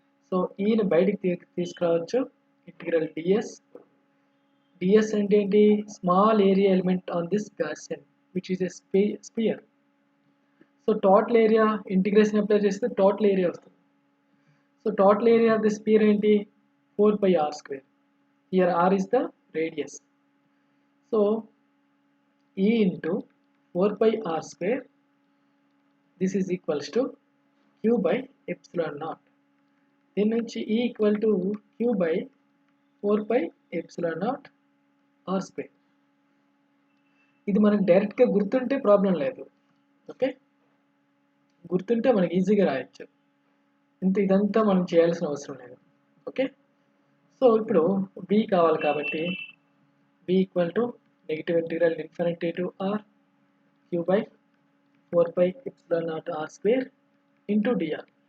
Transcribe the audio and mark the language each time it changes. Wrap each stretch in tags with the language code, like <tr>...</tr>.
<te>So ఈని బయటికి తీసుకురావచ్చు. Integral DS. DS అంటే ఏంటి,</te> <en>Small area element on this Gaussian which is a sphere.</en> <te>So total area integration apply చేస్తే total area వస్తుంది.</te> <en>so total area of the sphere</en> <te>ఏంటి,</te> <en>4πr². Here r is the radius. So E into 4πr², this is equals to Q/ε0.</en> <te>దీని నుంచి E equal to Q/4πε0 r². ఇది మనకు డైరెక్ట్గా గుర్తుంటే problem లేదు. ఓకే, గుర్తుంటే మనకి ఈజీగా రాయొచ్చు. ఇదంతా మనం చేయాల్సిన అవసరం లేదు. ఓకే, సో ఇప్పుడు B కావాలి కాబట్టి B equal to negative integral infinity to are Q/4πε0 r² into DR.</te>